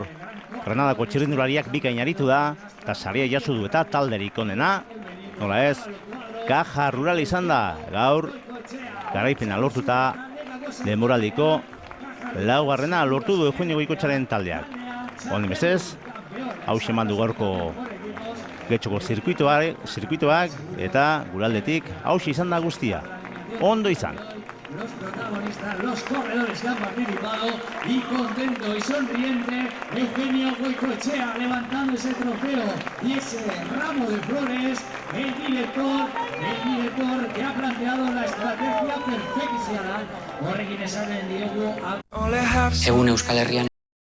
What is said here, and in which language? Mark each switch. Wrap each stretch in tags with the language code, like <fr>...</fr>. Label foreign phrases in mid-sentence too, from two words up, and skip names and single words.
<eu>Granadako txirrindulariak bikain aritu da, eta saria jaso du eta talderik onena, nola ez, Caja Rural izan da, gaur, garaipena lortuta, denboraldiko laugarrena lortu du Eugenio Goikotxaren taldeak. Honen bezez, hau eman du gaurko getxoko zirkuitoak eta guraldetik hau izan da guztia. Ondo izan.</eu> <es>Los protagonistas, los corredores que han participado y contento y sonriente Eugenio Goicoechea levantando ese trofeo y ese ramo de flores, el director que ha planteado la estrategia perfeccionada.</es> <eu>Horrekin esan Diego. Egun Euskal Herrian</eu>